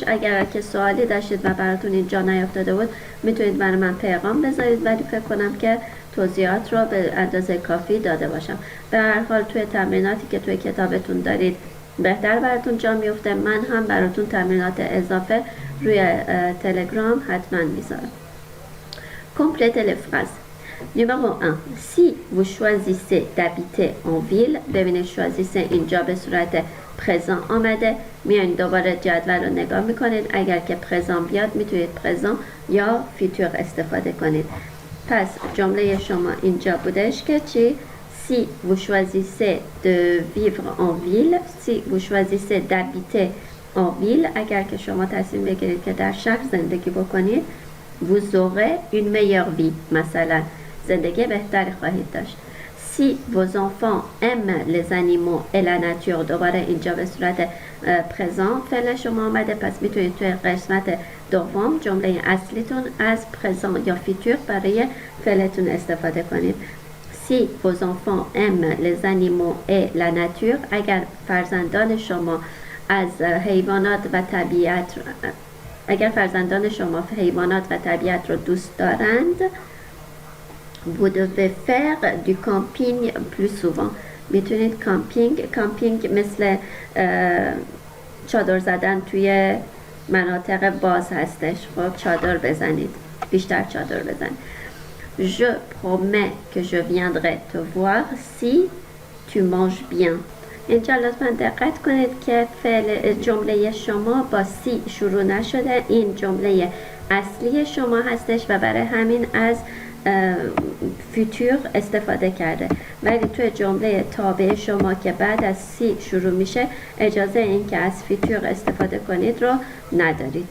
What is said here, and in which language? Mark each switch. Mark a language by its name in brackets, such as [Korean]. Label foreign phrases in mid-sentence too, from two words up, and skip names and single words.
[Persian] اگر که سوالی داشتید و براتون اینجا نیافتاده بود میتونید برای من پیغام بذارید ولی فکر کنم که توضیحات رو به اندازه کافی داده باشم. به هر حال توی تمریناتی که توی کتابتون دارید بهتر براتون جا میفته. من هم براتون تمرینات اضافه روی تلگرام حتما میذارم. [French] Complétez les phrases. Numéro 1. Si vous choisissez d'habiter en ville [Persian] ببینید choisissez اینجا به صورت پرزان آمده. میایین دوباره جدول رو نگاه میکنید. اگر که پرزان بیاد میتونید پرزان یا فیتور استفاده کنید. پس جمله شما اینجا بودش که چی؟ [French] Si vous choisissez de vivre en ville, si vous choisissez d'habiter en ville, [Persian] اگر که شما تصمیم بگیرید که در شهر زندگی بکنید [French] vous aurez une meilleure vie. [Persian] مثلا زندگی بهتری خواهید داشت. [French] Si vos enfants aiment les animaux et la nature [Persian] دوباره اینجا به صورت پرزان فعل شما آمده. پس میتونید توی قسمت دوم جمله اصلیتون از پرزان یا فیتور برای فعلتون استفاده کنید. [French] Si vos enfants aiment les animaux et la nature [Persian] اگر فرزندان شما از حیوانات و طبیعت و طبیعت رو دوست دارند [French] vous devez faire du camping plus souvent. [Persian] میتونید کامپینگ مثل چادر زدن توی مناطق باز هستش. خب چادر بزنید، بیشتر چادر بزنید. [French] Je promets que je viendrai te voir si tu manges bien. [Persian] اینجا لطفا دقت کنید که فعل جمله شما با سی شروع نشده. این جمله اصلی شما هستش و برای همین از فیتور استفاده کرده. ولی توی جمله تابع شما که بعد از سی شروع میشه اجازه این که از فیتور استفاده کنید رو ندارید.